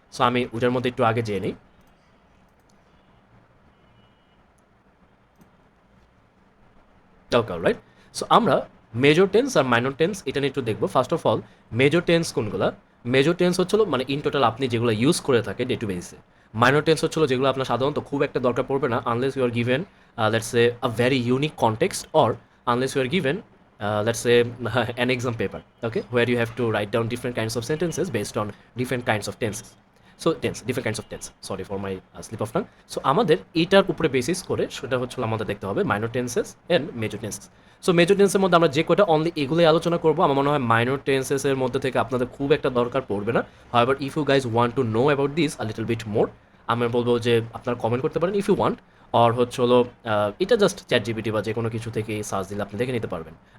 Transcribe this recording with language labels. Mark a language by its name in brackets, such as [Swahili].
[Bangla] So আমি ওটার মধ্যে একটু আগে যেয়ে নিই। ওকে, রাইট। সো আমরা মেজর টেন্স আর মাইনর টেন্স এটা নিয়ে একটু দেখবো। First of all major tense কোনগুলো? মেজর টেন্স হচ্ছিল মানে ইন টোটাল আপনি যেগুলো ইউজ করে থাকে ডে টু বেসিসে। মাইনর টেন্স হচ্ছিল যেগুলো আপনার সাধারণত খুব একটা দরকার পড়বে না [English] Unless you are given let's say a very unique context or unless you are given let's say an exam paper, okay, where you have to write down different kinds of sentences based on different kinds of tenses. So tense, different kinds of tense, sorry for my slip of tongue. [Bangla] So আমাদের এটার উপরে basis করে সেটা হচ্ছে আমাদের দেখতে হবে minor tenses and major tenses. So major টেন্সের মধ্যে আমরা যে কয়টা অনলি এগুলোই আলোচনা করবো, আমার মনে হয় মাইনর টেন্সেসের মধ্যে থেকে আপনাদের খুব একটা দরকার পড়বে না। [English] however if you guys want to know about this a little bit more, [Bangla] আমি বলবো যে আপনারা কমেন্ট করতে পারেন [English] if you want, [Bangla] অর হচ্ছে হলো এটা জাস্ট চ্যাট জিপিটি বা যে কোনো কিছু থেকে সার্চ দিলে আপনি দেখে নিতে পারবেন।